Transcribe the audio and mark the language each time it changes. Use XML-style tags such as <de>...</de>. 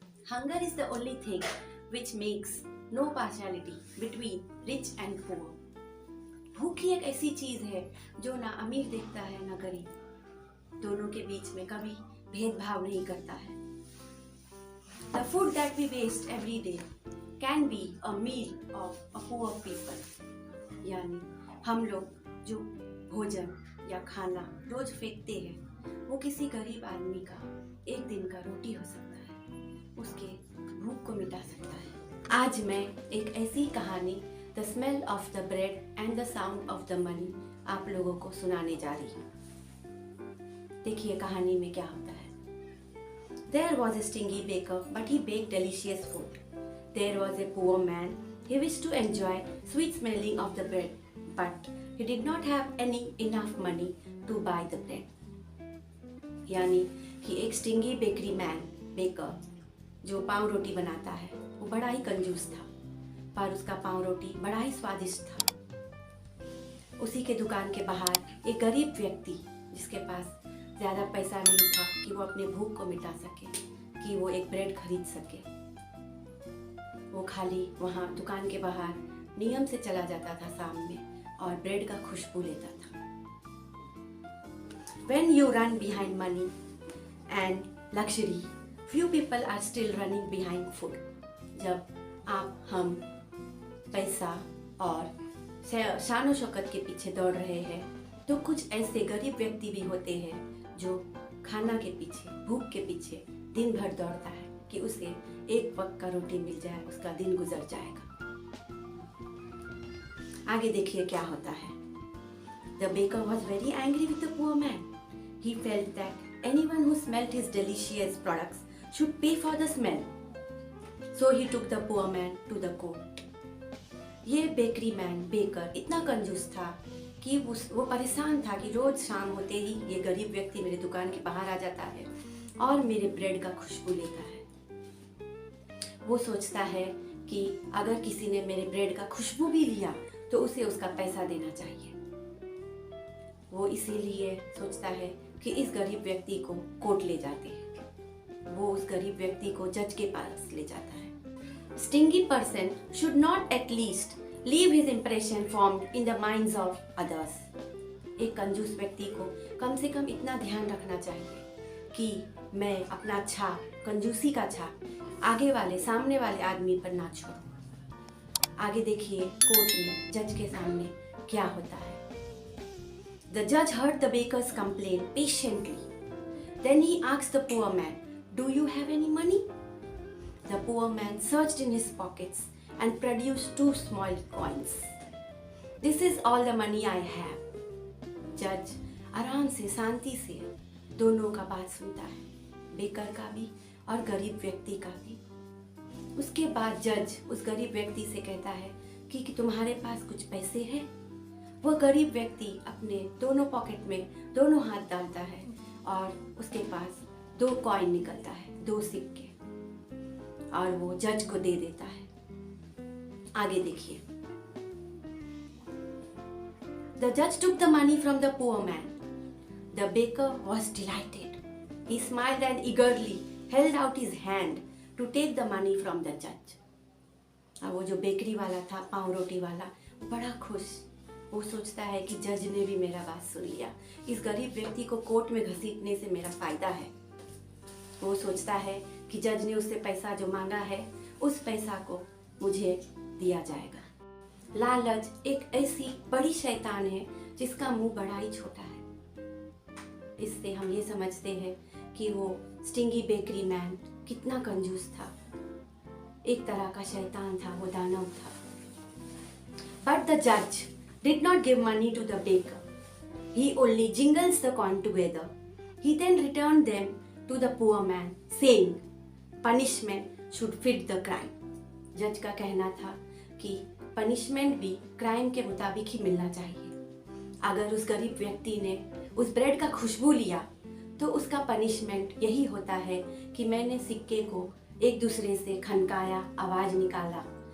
<en>Hunger is the only thing which makes no partiality between rich and poor.</en> <hi>भूख ही एक ऐसी चीज है जो ना अमीर देखता है ना गरीब, दोनों के बीच में कभी भेदभाव नहीं करता है.</hi> <en>The food that we waste every day can be a meal of a poor people.</en> <hi>यानी हम लोग जो भोजन या खाना रोज फेंकते हैं वो किसी गरीब आदमी का एक दिन का रोटी हो सकता है, उसके भूख को मिटा सकता है. आज मैं एक ऐसी कहानी</hi> <en>the smell of the bread and the sound of the money</en> <hi>आप लोगों को सुनाने जा रही हूँ. देखिए कहानी में क्या होता है.</hi> <en>There was a stingy baker, but he baked delicious food. There was a poor man. He wished to enjoy sweet smelling of the bread, but he did not have enough money to buy the bread.</en> <hi>यानी कि एक stingy bakery man baker जो पाव रोटी बनाता है वो बड़ा ही कंजूस था, पर उसका पाव रोटी बड़ा ही स्वादिष्ट था. उसी के दुकान के बाहर एक गरीब व्यक्ति जिसके पास ज़्यादा पैसा नहीं था कि वो अपने भूख को मिटा सके, कि वो एक ब्रेड खरीद सके, वो खाली वहाँ दुकान के बाहर नियम से चला जाता था शाम में और ब्रेड का खुशबू लेता था.</hi> <en>When you run behind money and luxury, few people are still running behind food.</en> <hi>जब हम पैसा और शान शौकत के पीछे दौड़ रहे हैं तो कुछ ऐसे गरीब व्यक्ति भी होते हैं जो खाना के पीछे, भूख के पीछे दिन भर दौड़ता है कि उसे एक वक्त का रोटी मिल जाए, उसका दिन गुजर जाएगा. आगे देखिए क्या होता है.</hi> <en>The baker was very angry with the poor man. He felt that anyone who smelled his delicious products should pay for the smell. So he took the poor man to the court.</en> <hi>ये bakery man baker इतना कंजूस था कि वो परेशान था कि रोज शाम होते ही ये गरीब व्यक्ति मेरे दुकान के बाहर आ जाता है और मेरे ब्रेड का खुशबू लेता है. वो सोचता है कि अगर किसी ने मेरे ब्रेड का खुशबू भी लिया तो उसे उसका पैसा देना चाहिए. वो इसीलिए सोचता है कि इस गरीब व्यक्ति को कोर्ट ले जाते हैं. वो उस गरीब व्यक्ति को जज के पास ले जाता है.</hi> <en>Stingy person should not at least leave his impression formed in the minds of others.</en> <hi>एक कंजूस व्यक्ति को कम से कम इतना ध्यान रखना चाहिए कि मैं अपना छाप, कंजूसी का छाप आगे वाले, सामने वाले आदमी पर ना छोड़ूं. आगे देखिए कोर्ट में जज के सामने क्या होता है.</hi> <en>The judge heard the baker's complaint patiently. Then he asked the poor man, "Do you have any money?" The poor man searched in his pockets and produced 2 small coins. "This is all the money I have."</en> <hi>जज आराम से, शांति से दोनों का बात सुनता है, baker का भी और गरीब व्यक्ति का भी. उसके बाद जज उस गरीब व्यक्ति से कहता है कि तुम्हारे पास कुछ पैसे हैं. वह गरीब व्यक्ति अपने दोनों पॉकेट में दोनों हाथ डालता है और उसके पास 2 कॉइन निकलता है, 2 सिक्के, और वो जज को दे देता है. आगे देखिए.</hi> <en>The judge took the money from the poor man. The baker was delighted. He smiled and eagerly held out his hand to take the money from the judge.</en> <hi>अब वो जो बेकरी वाला था, पाव रोटी वाला, बड़ा खुश. वो सोचता है कि जज ने भी मेरा बात सुन लिया, इस गरीब व्यक्ति को कोर्ट में घसीटने से मेरा फायदा है. वो सोचता है कि जज ने उससे पैसा जो मांगा है उस पैसा को मुझे दिया जाएगा. लालच एक ऐसी बड़ी शैतान है जिसका मुंह बड़ा ही छोटा है. इससे हम ये समझते हैं कि वो स्टिंगी बेकरी मैन कितना कंजूस था, एक तरह का शैतान था, वो दानव था.</hi> <en>But the judge did not give money to the baker. He only jingles the coin together. He then returned them to the poor man, saying, "Punishment should fit the crime."</en> <hi>जज का कहना था कि पनिशमेंट भी crime के मुताबिक ही मिलना चाहिए. अगर उस गरीब व्यक्ति ने उस ब्रेड का खुशबू लिया तो उसका पनिशमेंट यही होता है कि मैंने सिक्के को एक दूसरे से खनकाया, आवाज निकाला.</hi>